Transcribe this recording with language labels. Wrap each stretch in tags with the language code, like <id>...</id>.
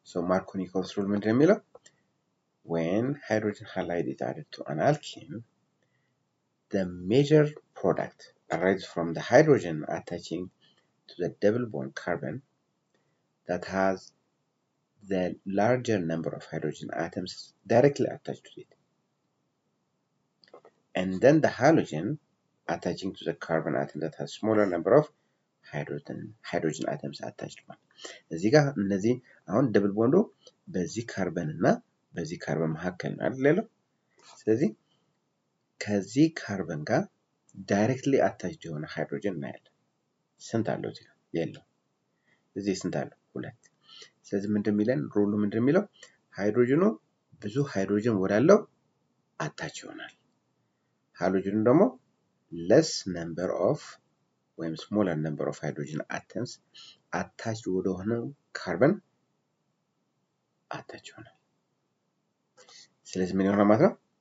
<am>ማርኮኒኮቭስ ሩል ምንድን ነው የሚለው</am> <en>when hydrogen halide is added to an alkene, the major product arises from the hydrogen attaching to the double bond carbon that has the larger number of hydrogen atoms directly attached to it. And then the halogen attaching to the carbon atom that has smaller number of hydrogen atoms attached.</en> <am>እዚህ ጋር እነዚህ አሁን ደብል ቦንዱ በዚህ ካርበን እና በዚህ ካርበን መካከል ነው አይደል ያለው። ስለዚህ ከዚህ ካርበን ጋር ዳይሬክትሊ አታችድ የሆነ ሃይድሮጅን እናያለን። ስንት አለው እዚህ ጋር? የለው። እዚህ ስንት አለው? ሁለት። ስለዚህ ምንድን የሚለን ሩሉ ምንድን የሚለው ሃይድሮጅኑ ብዙ ሃይድሮጅን ወዳለው አታች ይሆናል። ሃሎጅኑ ደግሞ</am> <en>less number of</en> <am>ወይም</am> <en>smaller number of hydrogen atoms attached</en> <am>ወደ ሆነው ካርበን አታች ይሆናል። ስለዚህ ምን ይሆናል ማለት ነው?</am>